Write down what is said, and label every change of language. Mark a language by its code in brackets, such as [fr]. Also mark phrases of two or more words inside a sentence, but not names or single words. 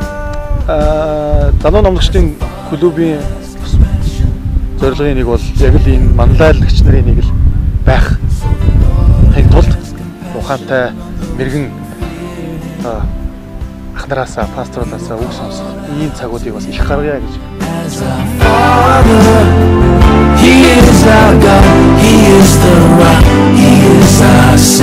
[mn] залуу номлогчдын клубийн зорилгын нэг бол яг л энэ манлайлагч нарын нэг л байх тулд ухаантай мэрэгэн ах нараасаа пасторуулаасаа үг сонсох ийм цагуудыг бас их гаргая гэж. [en] He is our God, He is the rock, He is our